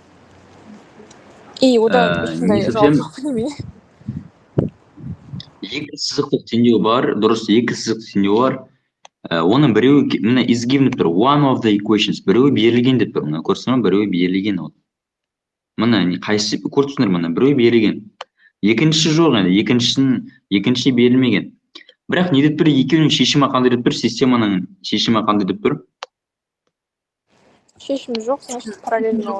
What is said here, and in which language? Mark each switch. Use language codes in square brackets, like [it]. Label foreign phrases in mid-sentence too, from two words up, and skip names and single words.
[kk] И ода ешқандай жауап жоқ неме? Екі сызықтық теңдеу бар, дұрыс, екі сызықтық теңдеу бар. Оның біреуі, міне, [en] is given [kk] тұр, [en] one of the equations, [kk] біреуі берілген деп тұр, мына көрсін, біреуі берілген. Міне, қайсы көрсіңдер, міне, біреуі берілген. Екіншісі жоқ, екіншісі берілмеген. Бірақ не деп тұр, екеуінің шешімі қандай деп тұр, системаның шешімі қандай деп тұр? Шешім жоқ, [ru] значит, параллельно.